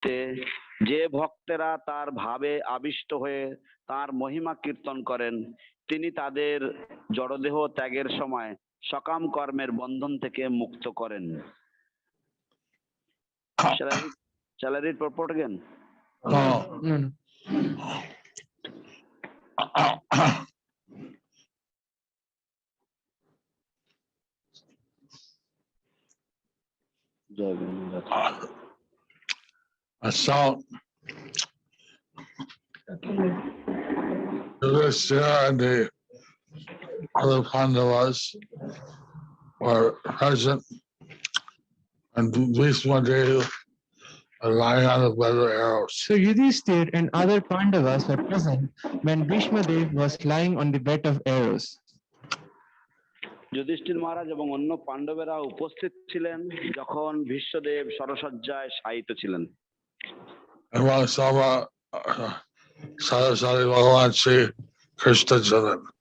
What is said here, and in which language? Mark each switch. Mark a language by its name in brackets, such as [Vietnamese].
[Bangla] মুহূর্তে যে ভক্তেরা তার ভাবে আবিষ্ট হয়ে তার মহিমা কীর্তন করেন, তিনি তাদের জড়দেহ ত্যাগের সময় সকাম কর্মের বন্ধন থেকে মুক্ত করেন। [English] Shall I read purport again? No. So, Yudhishthira and the other Pandavas were present, and Bhishma Dev are lying on a bed of arrows. So Yudhishthira and other Pandavas were present when Bhishma Dev was lying on the bed of arrows. [Bangla] Yudhishthir মহারাজ এবং অন্য পাণ্ডবেরা উপস্থিত ছিলেন যখন ভীষ্মদেব শরশয্যায় শায়িত ছিলেন। এবং সরাসরি ভগবান শ্রী কৃষ্ণ ছিলেন।